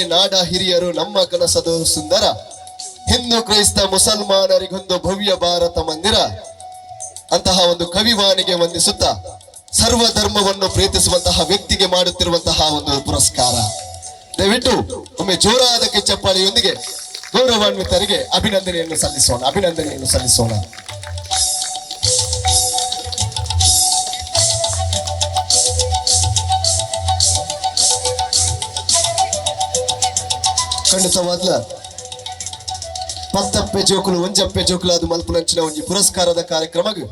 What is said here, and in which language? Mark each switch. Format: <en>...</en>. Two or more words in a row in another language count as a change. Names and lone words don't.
<kn>ನಾಡ ಹಿರಿಯರು ನಮ್ಮ ಕನಸದು ಸುಂದರ, ಹಿಂದೂ ಕ್ರೈಸ್ತ ಮುಸಲ್ಮಾನರಿಗೊಂದು ಭವ್ಯ ಭಾರತ ಮಂದಿರ ಅಂತಹ ಒಂದು ಕವಿವಾಣಿಗೆ ವಂದಿಸುತ್ತಾ ಸರ್ವಧರ್ಮವನ್ನು ಪ್ರೀತಿಸುವಂತಹ ವ್ಯಕ್ತಿಗೆ ಮಾಡುತ್ತಿರುವಂತಹ ಒಂದು ಪುರಸ್ಕಾರ. ದಯವಿಟ್ಟು ಒಮ್ಮೆ ಜೋರಾದ ಚಪ್ಪಾಳೆಯೊಂದಿಗೆ ಗೌರವಾನ್ವಿತರಿಗೆ ಅಭಿನಂದನೆಯನ್ನು ಸಲ್ಲಿಸೋಣ.</kn> <tcy>ಖಂಡಿತವಾದ್ಲ ಪತ್ತಪ್ಪೆ ಜೋಕುಲು ಒಂಜಪ್ಪೆ ಜೋಕುಲು ಅದು ಮಲ್ಪುನಂಚಿನ ಒಂಜಿ ಪುರಸ್ಕಾರದ ಕಾರ್ಯಕ್ರಮ</tcy>